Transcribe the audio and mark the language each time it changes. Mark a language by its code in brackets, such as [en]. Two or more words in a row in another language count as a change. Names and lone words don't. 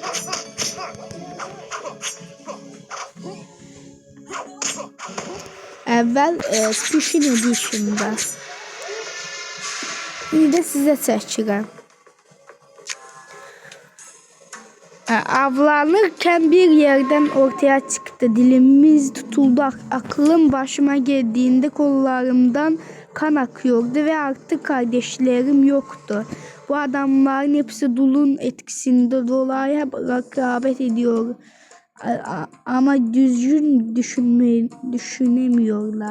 [az] Əvvəl Special Edition'da. İndi də sizə çəkirəm. Avlanırkən bir yerdən ortaya çıxdı. Dilimiz tutuldu. [tr] Aklım başıma geldiğinde kollarımdan kan akıyordu ve artık kardeşlerim yoktu. Bu adamların hepsi dulun etkisinde dolaya rekabet ediyor. Ama düzgün düşünemiyorlar.